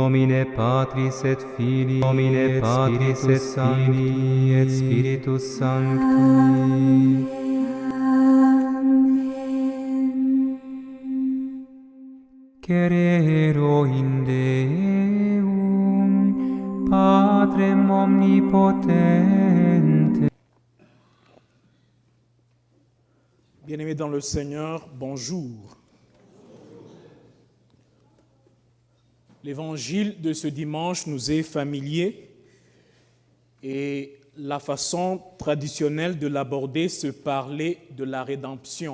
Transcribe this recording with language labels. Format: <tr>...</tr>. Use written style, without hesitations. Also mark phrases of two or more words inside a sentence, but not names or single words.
<la>nomine Patris et Filii, nomine Patris et Filii et Spiritus Sancti. Cerero in Deum, Patrem omnipotente.</la> <fr>Bien-aimés dans le Seigneur, bonjour. L'évangile de ce dimanche nous est familier et la façon traditionnelle de l'aborder, c'est parler de la rédemption.</fr>